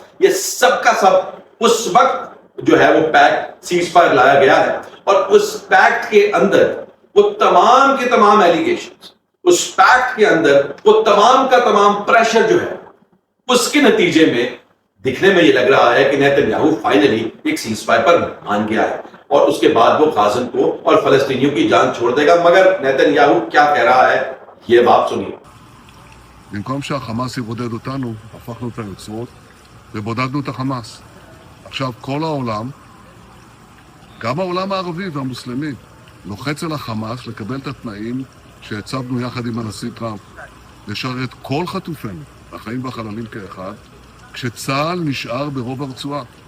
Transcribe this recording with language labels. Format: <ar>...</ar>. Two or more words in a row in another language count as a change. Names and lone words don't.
<ur>یہ سب کا سب اس وقت جو ہے وہ</ur> <en>pact ceasefire</en> <ur>لایا گیا ہے, اور اس پیکٹ کے اندر وہ تمام کے تمام ایلیگیشنز, اس پیکٹ کے اندر وہ تمام کا تمام پریشر جو ہے اس کے نتیجے میں دکھنے میں یہ لگ رہا ہے کہ نیتن یاہو فائنلی ایک سیز فائر پر مان گیا ہے اور اس کے بعد وہ غازن کو اور فلسطینیوں کی جان چھوڑ دے گا. مگر نیتن یاہو کیا کہہ رہا ہے یہ بات سنیے.</ur> <he>במקום שהחמאס יבודד אותנו, הפכנו את היוצרות ובודדנו את החמאס. עכשיו כל העולם, גם העולם הערבי והמוסלמי, לוחץ על החמאס לקבל את התנאים שהצבנו יחד עם הנשיא טראמפ, לשרת כל חטופינו, החיים והחללים כאחד, כשצה"ל נשאר ברוב הרצועה.</he>